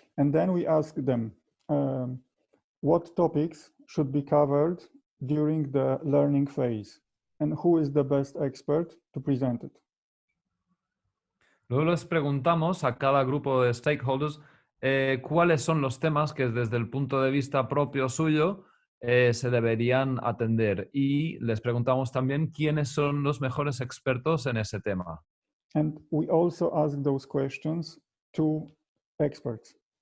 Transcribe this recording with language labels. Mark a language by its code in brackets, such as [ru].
[en] And then we ask them what topics should be covered during the learning phase and who is the best expert to present it. [es] Luego les preguntamos a cada grupo de stakeholders cuáles son los temas que desde el punto de vista propio suyo se deberían atender y les preguntamos también quiénes son los mejores expertos en ese tema. [en] And we also ask those questions to experts.